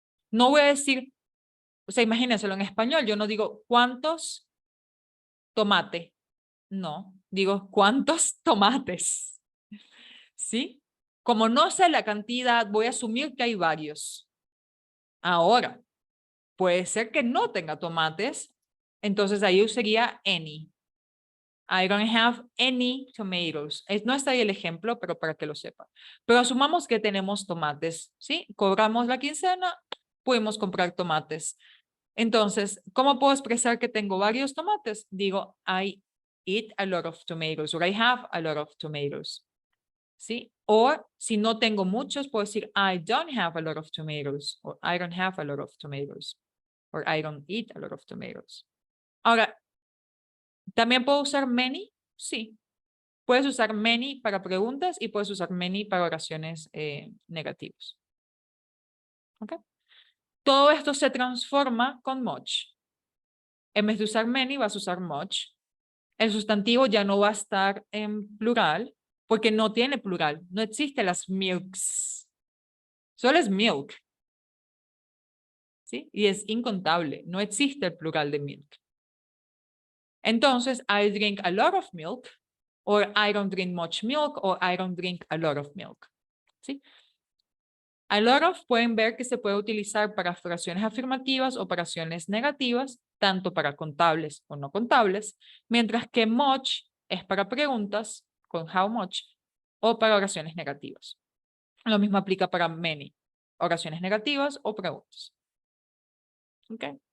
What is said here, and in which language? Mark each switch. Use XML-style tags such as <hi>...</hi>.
<es>No voy a decir, o sea, imagínenselo en español, yo no digo ¿cuántos tomate? No, digo ¿cuántos tomates? ¿Sí? Como no sé la cantidad, voy a asumir que hay varios. Ahora, puede ser que no tenga tomates, entonces ahí usaría any.</es> <en>I don't have any tomatoes.</en> <es>No está ahí el ejemplo, pero para que lo sepan. Pero asumamos que tenemos tomates, ¿sí? Cobramos la quincena, podemos comprar tomates. Entonces, ¿cómo puedo expresar que tengo varios tomates?</es> <en>Digo, I eat a lot of tomatoes, or I have a lot of tomatoes. ¿Sí?</en> <es>O si no tengo muchos, puedo decir,</es> <en>I don't have a lot of tomatoes, or I don't have a lot of tomatoes, or I don't eat a lot of tomatoes.</en> <es>Ahora, ¿también puedo usar many? Sí. Puedes usar many para preguntas y puedes usar many para oraciones negativas. ¿Ok? Todo esto se transforma con much. En vez de usar many, vas a usar much. El sustantivo ya no va a estar en plural porque no tiene plural. No existe las milks. Solo es milk. ¿Sí? Y es incontable. No existe el plural de milk.</es> <en>Entonces, I drink a lot of milk, or I don't drink much milk, or I don't drink a lot of milk.</en> <es>¿Sí? A lot of pueden ver que se puede utilizar para oraciones afirmativas o para oraciones negativas, tanto para contables o no contables, mientras que much es para preguntas con how much o para oraciones negativas. Lo mismo aplica para many, oraciones negativas o preguntas. ¿Ok?</es>